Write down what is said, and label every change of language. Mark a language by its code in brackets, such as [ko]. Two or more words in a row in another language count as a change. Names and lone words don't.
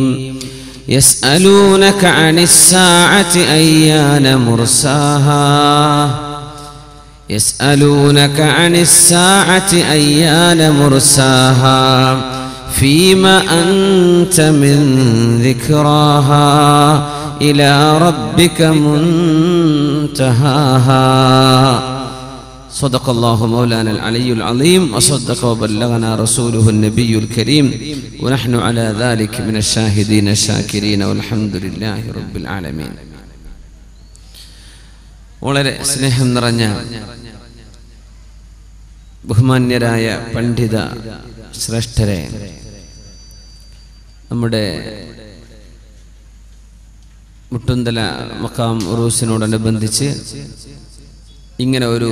[ar] يسألونك عن الساعة أيان مرساها، يسألونك عن الساعة أيان مرساها، فيما أنت من ذكراها، إلى ربك منتهاها. صدق الله مولانا العلي العظيم، وصدق وبلغنا رسوله النبي الكريم، ونحن على ذلك من الشاهدين الشاكرين، والحمد لله رب العالمين. [ml] വളരെ സ്നേഹം നിറഞ്ഞ ബഹുമാന്യരായ പണ്ഡിത ശ്രേഷ്ഠരെ, നമ്മുടെ മുട്ടുന്തല മഖാം ഉറൂസിനോടനുബന്ധിച്ച് ഇങ്ങനെ ഒരു